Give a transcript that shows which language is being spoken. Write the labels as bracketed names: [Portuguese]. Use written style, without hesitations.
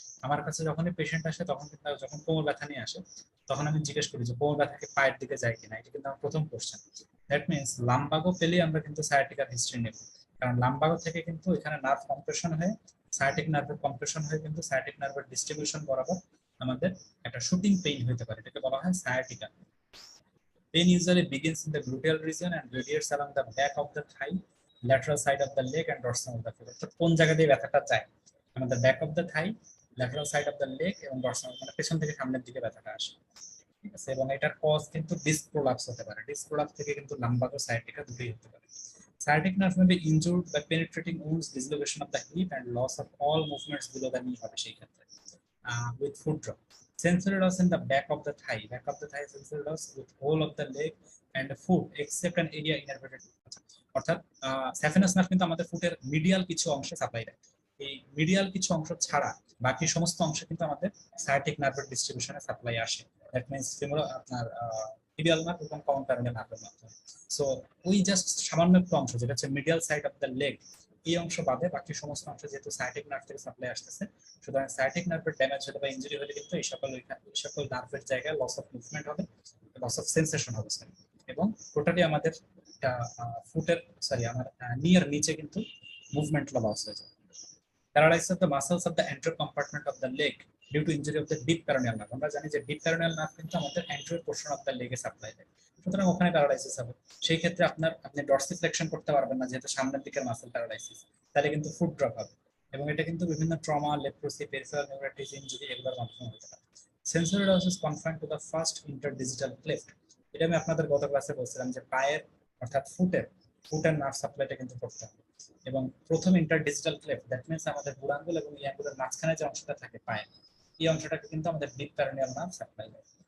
[Bangla] আমার কাছে যখনই পেশেন্ট আসে তখন কিন্তু যখন কোমর ব্যথা নিয়ে আসে, তখন আমি জিজ্ঞেস করি যে কোমর ব্যথা কি পায়ের দিকে যায় কিনা, এটা কিন্তু আমার প্রথম কোশ্চেন। দ্যাট মিনস লাম্বাগো পেলেই আমরা কিন্তু সায়াটিকার হিস্ট্রি নেব, কারণ লাম্বাগো থেকে কিন্তু এখানে নার্ভ কম্প্রেশন হয়ে সায়াটিক নার্ভের কম্প্রেশন হয়ে কিন্তু সায়াটিক নার্ভের ডিস্ট্রিবিউশন বরাবর আমাদের একটা শুটিং পেইন হতে পারে, এটাকে বলা হয় sciatica. [English] Pain usually begins in the gluteal region and radiates along the back of the thigh, lateral side of the leg and dorsum of the foot. [Bangla] তো কোন জায়গা দিয়ে ব্যথাটা যায়? আমাদের back of the Thai, lateral side of the leg এবং dorsum, মানে পেছন থেকে সামনের দিকে ব্যথাটা আসে। ঠিক আছে, এবং এটার কজ কিন্তু ডিস্ক প্রোলাপস হতে পারে। ডিস্ক প্রোলাপস থেকে কিন্তু লাম্বার ও সায়াটিকা দুটোই হতে পারে। [English] Sciatic nerve may be injured by penetrating wounds, dislocation of the hip and loss of all movements below the knee [Bangla] হবে সেই ক্ষেত্রে [English] with foot drop. Sensory loss in the back of the thigh, sensory loss with whole of the leg and the foot except an area innervated. [Bangla] অর্থাৎ saphenous nerve কিন্তু আমাদের ফুটের medial কিছু অংশে supply দেয়। এই মিডিয়াল কিছু অংশ ছাড়া বাকি সমস্ত অংশে কিন্তু আমাদের সায়াটিক নার্ভের ডিস্ট্রিবিউশনে সাপ্লাই আসে। দ্যাট মিন্স ফিমোরাল আপনার টিবিয়াল নার্ভ এবং কমন প্যারানিয়াল নার্ভের মাধ্যমে। সো ওই জাস্ট সামান্য একটু অংশ যেটা হচ্ছে medial side of the leg, এই অংশ বাদে বাকি সমস্ত অংশ যেহেতু সায়াটিক নার্ভ থেকে সাপ্লাই আসতেছে, সুতরাং সায়াটিক নার্ভের ড্যামেজ হলে বা ইনজুরি হলে কিন্তু এই সকল নার্ভের জায়গায় লস অফ মুভমেন্ট হবে, লস অফ সেন্সেশন হবে এবং টোটালি আমাদের ফুটের আমার নিয়ার নিচে কিন্তু মুভমেন্ট লস হয়ে যায়। [English] Paralysis of the muscles of the anterior compartment of the leg due to injury of the deep peroneal nerve. [Bangla] আমরা জানি যে ডিপ পেরোনিয়াল নার্ভ কিন্তু আমাদের [English] anterior portion of the leg [Bangla] A supply দেয়, সুতরাং ওখানে প্যারালাইসিস হবে। সেই ক্ষেত্রে আপনি ডরসিফ্লেকশন করতে পারবেন না যেহেতু সামনের দিকের মাসেল প্যারালাইসিস, তাহলে কিন্তু ফুট ড্রপ হবে এবং এটা কিন্তু বিভিন্ন trauma, leprosy, peripheral neuritis injury এগুলোর মাধ্যমে হতে পারে। [English] Sensory loss is confined to the first interdigital cleft. [Bangla] এটা আমি আপনাদের গত ক্লাসে বলছিলাম যে পায়ের অর্থাৎ ফুটের নার্ভ সাপ্লাইটা কিন্তু করতে হবে এবং প্রথম ইন্টারডিজিটাল ক্লেফট, দ্যাট মিন্স আমাদের বুড়ো আঙ্গুল এবং এই আঙ্গুলের মাঝখানে যে অংশটা থাকে পায়ে, এই অংশটাকে কিন্তু আমাদের ডিপ পেরোনিয়াল নার্ভ সাপ্লাই দেয়।